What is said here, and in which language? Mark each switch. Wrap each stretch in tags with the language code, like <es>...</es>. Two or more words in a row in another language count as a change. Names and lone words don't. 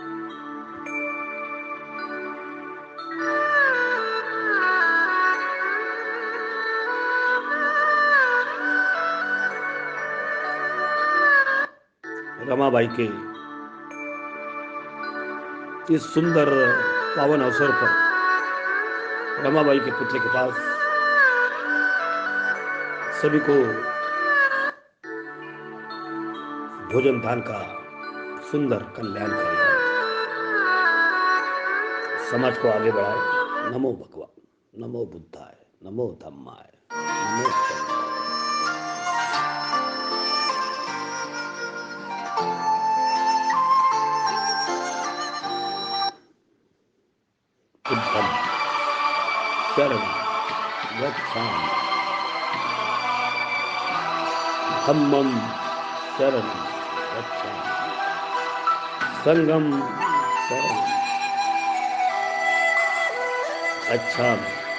<hi>रमाबाई के इस सुंदर पावन अवसर पर रमाबाई के पुतले के पास सभी को भोजन दान का सुंदर कल्याण करेगा, समाज को आगे बढ़ाए।</hi> <pi>नमो भगवान, नमो बुद्धाय, नमो धम्माय। नमो संघाय। बुद्धं शरणं गच्छामि, धम्मं शरणं गच्छामि, संघं शरणं गच्छामि।</pi>